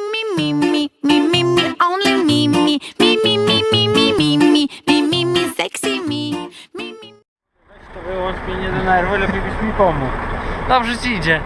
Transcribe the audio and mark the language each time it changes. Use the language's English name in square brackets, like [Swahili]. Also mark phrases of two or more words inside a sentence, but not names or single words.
[English] me, me, me, me, me, only me, me, me, me, me, me, me, me, me, me, me, me, sexy me, me, me. [Polish] Weź to wyłącz mnie, nie denerwuj, lepiej byś mi pomógł. Dobrze ci idzie.